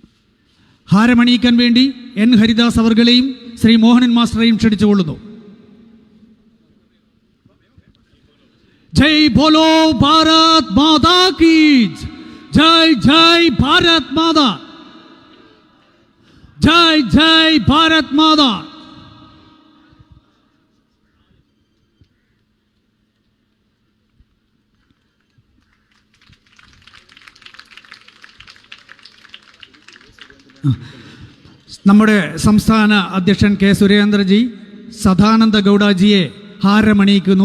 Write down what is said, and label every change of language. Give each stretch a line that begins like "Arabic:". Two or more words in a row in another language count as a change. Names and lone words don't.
Malayalam: ഹാരമണിയിക്കാൻ വേണ്ടി N. ഹരിദാസ് അവർകളെയും ശ്രീ മോഹനൻ മാസ്റ്ററെയും ക്ഷണിച്ചുകൊള്ളുന്നു.
Hindi: जय बोलो भारत माता की जय। जय भारत माता, जय जय भारत माता।
Malayalam: നമ്മുടെ സംസ്ഥാന അധ്യക്ഷൻ കെ സുരേന്ദ്രജി സദാനന്ദ ഗൗഡജിയെ ഹാരമണിയിക്കുന്നു.